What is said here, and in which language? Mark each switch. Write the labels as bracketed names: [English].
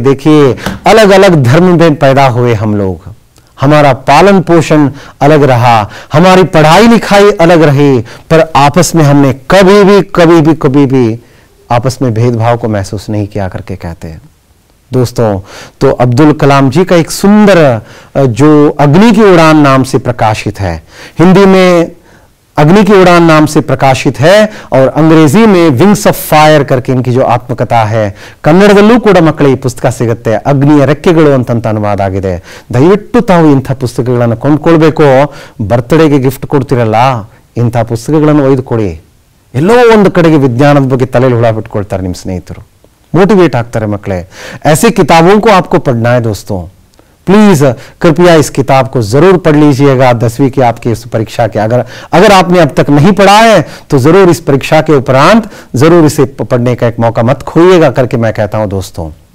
[Hindi] देखिए अलग अलग धर्म में पैदा हुए हम लोग, हमारा पालन पोषण अलग रहा, हमारी पढ़ाई लिखाई अलग रही, पर आपस में हमने कभी भी आपस में भेदभाव को महसूस नहीं किया करके कहते हैं दोस्तों. तो अब्दुल कलाम जी का एक सुंदर जो अग्नि की उड़ान नाम से प्रकाशित है, हिंदी में अग्नि की उड़ान नाम से प्रकाशित है, और अंग्रेजी में विंग्स ऑफ फायर करके इनकी जो आत्मकथा है. [Kannada] ಕನ್ನಡದಲ್ಲೂ ಕೂಡ ಮಕ್ಕಳಿಗೆ ಈ ಪುಸ್ತಕ ಸಿಗುತ್ತೆ. ಅಗ್ನಿಯ ರೆಕ್ಕೆಗಳು ಅಂತ ಅನುವಾದ ಆಗಿದೆ. ದಯವಿಟ್ಟು ತಾವು ಇಂಥ ಪುಸ್ತಕಗಳನ್ನು ಕೊಂಡ್ಕೊಳ್ಬೇಕು. ಬರ್ತ್ಡೇಗೆ ಗಿಫ್ಟ್ ಕೊಡ್ತಿರಲ್ಲ, ಇಂಥ ಪುಸ್ತಕಗಳನ್ನು ಒಯ್ದುಕೊಡಿ. ಎಲ್ಲೋ ಒಂದು ಕಡೆಗೆ ವಿಜ್ಞಾನದ ಬಗ್ಗೆ ತಲೆಯಲ್ಲಿ ಹುಳ ಬಿಟ್ಕೊಳ್ತಾರೆ ನಿಮ್ಮ ಸ್ನೇಹಿತರು, मोटिवेट ಆಗ್ತಾರೆ ಮಕ್ಕಳೇ. [Hindi] ऐसे किताबों को आपको पढ़ना है दोस्तों. प्लीज कृपया इस किताब को जरूर पढ़ लीजिएगा. 10वीं की आपकी इस परीक्षा के अगर आपने अब तक नहीं पढ़ा है तो जरूर इस परीक्षा के उपरांत जरूर इसे पढ़ने का एक मौका मत खोइएगा करके मैं कहता हूं दोस्तों.